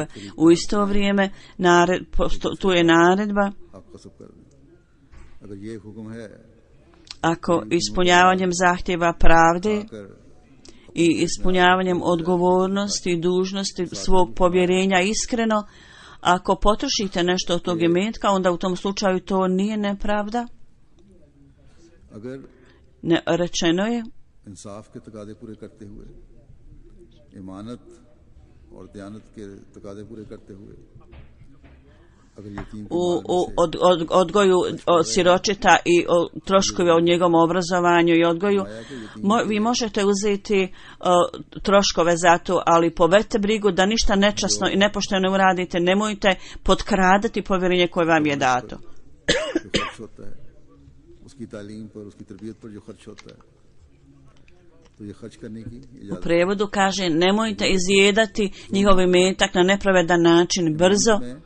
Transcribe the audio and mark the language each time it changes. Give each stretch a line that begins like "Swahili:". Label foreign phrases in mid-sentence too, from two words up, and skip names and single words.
Bosnian: U isto vrijeme tu je naredba, ako ispunjavanjem zahtjeva pravde i ispunjavanjem odgovornosti i dužnosti svog povjerenja iskreno, ako potrošite nešto od tog imetka, onda u tom slučaju to nije nepravda. Rečeno je
Urdu: انصاف کے تقاضے پورے کرتے ہوئے، امانت اور دیانت کے تقاضے پورے کرتے ہوئے,
Bosnian: odgoju siročeta i troškovi o njegovom obrazovanju i odgoju, vi možete uzeti troškove za to, ali povedite brigu da ništa nečasno i nepošteno uradite. Nemojte potkradati povjerenje koje vam je dato. U prevodu kaže, nemojte izjedati njihov imetak na nepravedan način, brzo.